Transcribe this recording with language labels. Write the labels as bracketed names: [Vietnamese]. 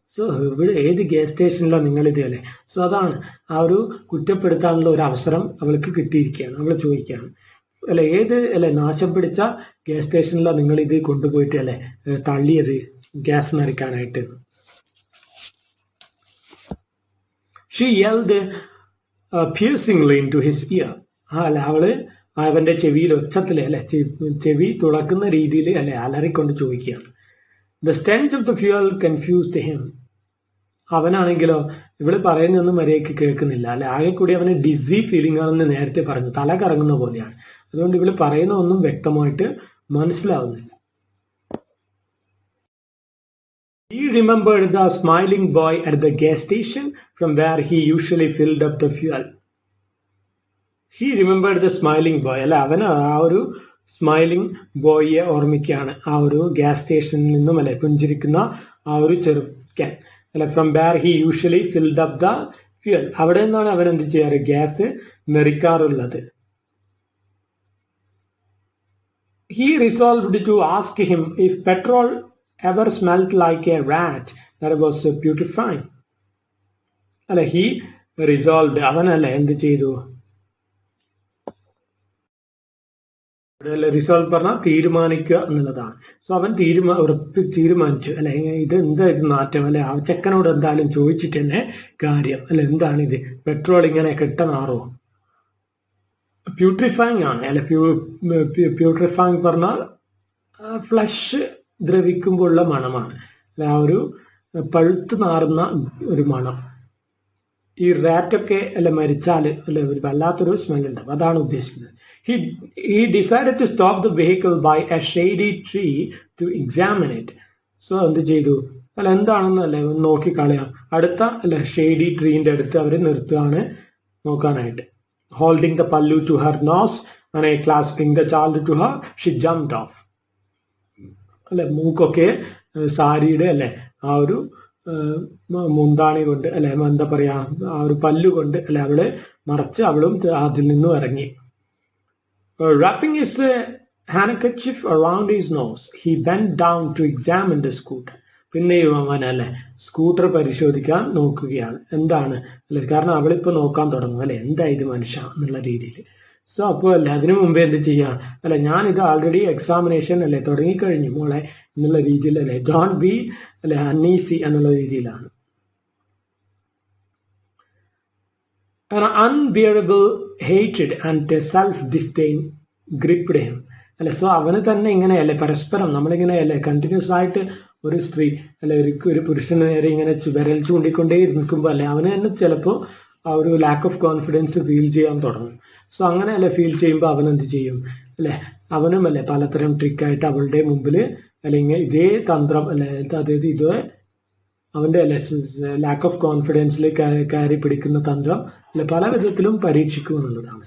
[Malayalam] So ഇവിടെ ഏത് gas സ്റ്റേഷനിലാണ് നിങ്ങളിത് അല്ലേ? സോ അതാണ് ആ ഒരു കുറ്റപ്പെടുത്താനുള്ള ഒരു അവസരം അവൾക്ക് കിട്ടിയിരിക്കുകയാണ്. അവൾ ചോദിക്കുകയാണ് അല്ലെ, ഏത് അല്ലെ നാശം പിടിച്ച ഗ്യാസ് സ്റ്റേഷനിലാണ് നിങ്ങൾ ഇത് കൊണ്ടുപോയിട്ട് അല്ലെ തള്ളിയത് gas നിറയ്ക്കാനായിട്ട്? [English] She yelled piercingly into his ear. [Malayalam] അല്ല അവള് അവന്റെ ചെവിയിൽ ഒച്ചത്തില് അല്ലെ ചെവി തുളക്കുന്ന രീതിയിൽ അല്ലെ അലറിക്കൊണ്ട് ചോദിക്കുകയാണ്. [English] The stench of the fuel confused him. [Malayalam] അവനാണെങ്കിലോ ഇവള് പറയുന്നൊന്നും മര്യാദയ്ക്ക് കേൾക്കുന്നില്ല അല്ലെ, ആകെ കൂടി അവന് ഡിസി ഫീലിംഗ് ആണെന്ന് നേരത്തെ പറഞ്ഞു, തല കറങ്ങുന്ന പോലെയാണ്. അതുകൊണ്ട് ഇവള് പറയുന്ന ഒന്നും വ്യക്തമായിട്ട് മനസ്സിലാവുന്നില്ല. [English] He remembered the smiling boy at the gas station from where he usually filled up the fuel. He remembered the smiling boy. [Malayalam] അല്ല, അവന് ആ ഒരു സ്മൈലിംഗ് ബോയിയെ ഓർമ്മിക്കുകയാണ്, ആ ഒരു ഗ്യാസ് സ്റ്റേഷനിൽ നിന്നും അല്ലെ പുഞ്ചിരിക്കുന്ന ആ ഒരു ചെറുക്കൻ അല്ലെ. [English] from where he usually filled up the fuel, [Malayalam] അവിടെ നിന്നാണ് അവൻ എന്ത് ചെയ്യാറ്, gas നിറയ്ക്കാറുള്ളത്. [English] He resolved to ask him if petrol ever smelled like a rat that was putrefying. [Malayalam] അല്ലെ, [English] he resolved, [Malayalam] അവനല്ല എന്ത് ചെയ്തു, റിസോൾവ് പറഞ്ഞാൽ തീരുമാനിക്കുക എന്നുള്ളതാണ്. സോ അവൻ തീരുമാനിച്ചു അല്ലെ, ഇത് എന്താ ഇത് നാറ്റം അല്ലെ, ആ ചെക്കനോട് എന്തായാലും ചോദിച്ചിട്ട് തന്നെ കാര്യം അല്ലെ, എന്താണിത്, പെട്രോൾ ഇങ്ങനെ കെട്ടനാറോ? പ്യൂട്രിഫൈങ് ആണ് അല്ലെ. പ്യൂട്രിഫൈങ് പറഞ്ഞാൽ ഫ്ലഷ് ദ്രവിക്കുമ്പോഴുള്ള മണമാണ് അല്ലെ, ആ ഒരു പഴുത്ത് നാറുന്ന ഒരു മണം. ഈ റാറ്റൊക്കെ അല്ലെ മരിച്ചാൽ അല്ലെ ഒരു വല്ലാത്തൊരു സ്മെൽ ഉണ്ടാവും, അതാണ് ഉദ്ദേശിക്കുന്നത്. [English] He decided to stop the vehicle by a shady tree to examine it. [Malayalam] So എന്ത് ചെയ്തു അല്ല, എന്താണെന്ന് അല്ലെ നോക്കിക്കളയാം, അടുത്ത അല്ലെ ഷെയ്ഡി ട്രീന്റെ അടുത്ത് അവർ നിർത്തുകയാണ് നോക്കാനായിട്ട്. [English] Holding the pallu to her nose and clasping the child to her, she jumped off. [Malayalam] അല്ലെ, മൂക്കൊക്കെ സാരിയുടെ അല്ലെ ആ ഒരു മുന്താണി കൊണ്ട് അല്ലെ എന്താ പറയാ ആ ഒരു പല്ലുകൊണ്ട് അല്ലെ അവള് മറച്ച് അവളും അതിൽ നിന്നും ഇറങ്ങി. [English] Wrapping his handkerchief around his nose, he bent down to examine the scooter. [Malayalam] പിന്നെയും അവൻ അല്ലെ സ്കൂട്ടർ പരിശോധിക്കാൻ നോക്കുകയാണ്, എന്താണ് അല്ലെ, കാരണം അവളിപ്പോ നോക്കാൻ തുടങ്ങും അല്ലെ, എന്താ ഇത് മനുഷ്യ എന്നുള്ള രീതിയിൽ. സോ അപ്പോൾ അല്ലെ അതിനു മുമ്പേ എന്ത് ചെയ്യാം അല്ലെ, ഞാൻ ഇത് ആൾറെഡി എക്സാമിനേഷൻ അല്ലെ തുടങ്ങിക്കഴിഞ്ഞു മോളെ എന്നുള്ള രീതിയിൽ അല്ലെ, ഡോണ്ട് ബി അല്ലെ അൺഈസി എന്നുള്ള രീതിയിലാണ്. [English] An unbearable hatred and self-disdain gripped him. [Malayalam] അല്ലെ, സോ അവന് തന്നെ ഇങ്ങനെയല്ലേ പരസ്പരം നമ്മളിങ്ങനെയല്ലേ കണ്ടിന്യൂസ് ആയിട്ട് ഒരു സ്ത്രീ അല്ലെ ഒരു പുരുഷന് നേരെ ഇങ്ങനെ വിരൽ ചൂണ്ടിക്കൊണ്ടേ നിൽക്കുമ്പോൾ അല്ലെ അവന് തന്നെ ചിലപ്പോൾ ആ ഒരു ലാക്ക് ഓഫ് കോൺഫിഡൻസ് ഫീൽ ചെയ്യാൻ തുടങ്ങും. സോ അങ്ങനെ അല്ലെ ഫീൽ ചെയ്യുമ്പോൾ അവൻ എന്ത് ചെയ്യും അല്ലെ, അവനും അല്ലെ പലതരം ട്രിക്കായിട്ട് അവളുടെ മുമ്പിൽ അല്ലെങ്കിൽ ഇതേ തന്ത്രം അല്ലെ, അതായത് ഇത് അവന്റെ അല്ലെ ലാക്ക് ഓഫ് കോൺഫിഡൻസിൽ കയറി പിടിക്കുന്ന തന്ത്രം അല്ലെ പല വിധത്തിലും പരീക്ഷിക്കും എന്നുള്ളതാണ്.